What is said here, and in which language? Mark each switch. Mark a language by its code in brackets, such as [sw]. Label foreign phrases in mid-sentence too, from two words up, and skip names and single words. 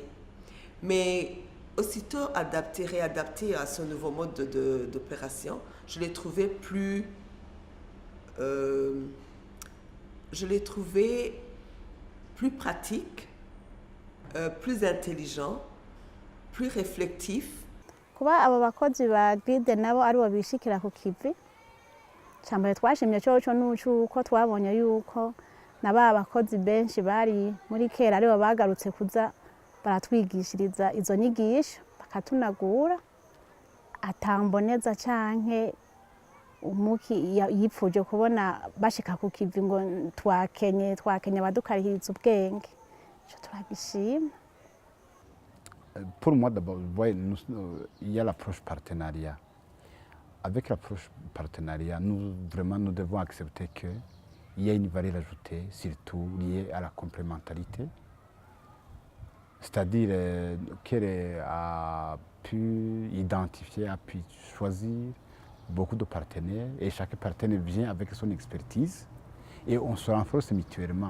[fr] Mais aussitôt réadapté à ce nouveau mode d'opération, je l'ai trouvé plus... je l'ai trouvé plus pratique, plus intelligent, plus réflectif. [rn] Kuba abo bakozi ba guide nabo ari bishikira ku kivi cyambere twashimye cyo nuko twabonye yuko naba abakozi benshi bari muri kera ari bagarutse kuza baratwigishiriza izo nyigisho bakatunagura atamboneza canke umuki yipfuje kubona bashika ku kivi ngo twakenye badukarihiriza ubwenge cyo turagishima. [fr] Pour moi, d'abord, il y a l'approche partenariat. Avec l'approche partenariat, nous devons accepter qu'il y a une valeur ajoutée, surtout liée à la complémentarité. C'est-à-dire qu'elle a pu identifier, a pu choisir beaucoup de partenaires et chaque partenaire vient avec son expertise et on se renforce mutuellement.